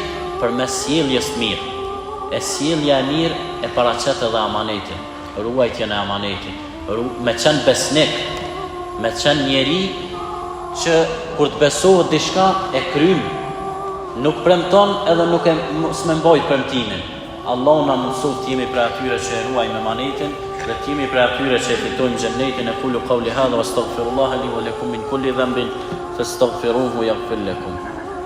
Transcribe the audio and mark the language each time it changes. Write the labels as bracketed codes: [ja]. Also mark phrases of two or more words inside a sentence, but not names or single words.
[sq] Përmes sjelljes të mirë. E sjellja e mirë e paraqet edhe amanetin, ruajtjen e amanetit, me qenë besnik, me qenë njeri që kur të besohet diçka e krym, nuk premton edhe nuk e s'me mbajt premtimin. Allah na mëson të jemi prej atyre që e ruajmë amanetin, dhe të jemi prej atyre që e fitojmë xhennetin. [ar] أقول قولي هذا وأستغفر الله لي ولكم من كل ذنب فاستغفروه يغفر لكم.